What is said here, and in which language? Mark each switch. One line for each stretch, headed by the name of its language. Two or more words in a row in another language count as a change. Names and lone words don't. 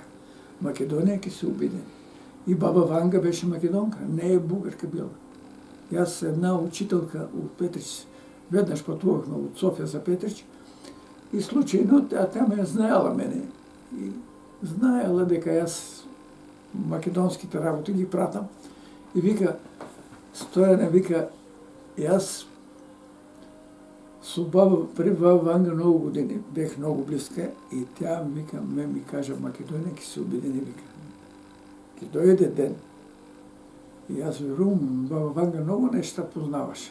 Macedonian: Македонија ќе се обедини. И баба Ванга беше македонка, не е бугарка била. Јас една учителка у Петрич, веднаш патувавме од Софија за Петрич, и случајно таа ме знаела мене. И знаела дека јас македонските работи ги пратам. И вика,
Bulgarian: Стояне, вика, и аз с баба, при баба Ванга много години, бех много близка и тя вика, ми кажа, Македония ки се обедини, вика. Ки дойде ден.
Macedonian: И аз верувам, баба Ванга много неща познаваше.